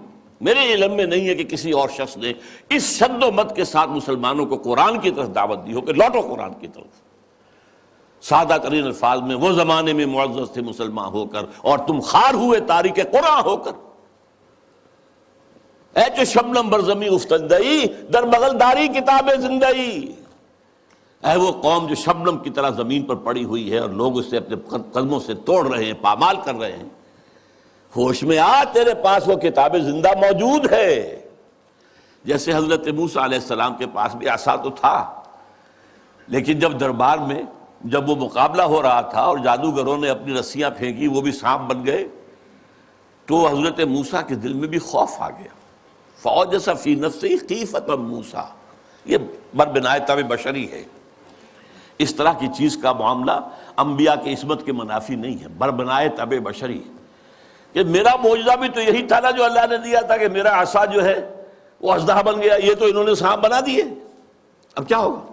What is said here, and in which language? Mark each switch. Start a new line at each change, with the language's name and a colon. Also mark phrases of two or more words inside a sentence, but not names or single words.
Urdu: میرے علم میں نہیں ہے کہ کسی اور شخص نے اس شد و مت کے ساتھ مسلمانوں کو قرآن کی طرف دعوت دی ہو کہ لوٹو قرآن کی طرف۔ سادہ ترین الفاظ میں، وہ زمانے میں معزز تھے مسلمان ہو کر اور تم خار ہوئے تاریک قرآن ہو کر،
Persian: اے جو شبنم بر زمیں افتندئی در بغل داری کتاب زندئی۔
Urdu: اے وہ قوم جو شبنم کی طرح زمین پر پڑی ہوئی ہے اور لوگ اسے اپنے قدموں سے توڑ رہے ہیں، پامال کر رہے ہیں، ہوش میں آ، تیرے پاس وہ کتاب زندہ موجود ہے۔ جیسے حضرت موسیٰ
Arabic: علیہ السلام
Urdu: کے پاس بھی عصا تو تھا، لیکن جب دربار میں جب وہ مقابلہ ہو رہا تھا اور جادوگروں نے اپنی رسیاں پھینکی، وہ بھی سانپ بن گئے، تو حضرت موسیٰ کے دل میں بھی خوف آ گیا۔
Arabic: فَأَوْجَسَ فِي نَفْسِهِ خِیفَةً
Urdu: موسیٰ، یہ بربنائے طبع بشری ہے۔ اس طرح کی چیز کا معاملہ انبیاء کے عصمت کے منافی نہیں ہے، بربنائے طبع بشری، کہ میرا معجزہ بھی تو یہی تھا نا جو اللہ نے دیا تھا کہ میرا عصا جو ہے وہ اژدہا بن گیا، یہ تو انہوں نے سانپ بنا دیے، اب کیا ہوگا؟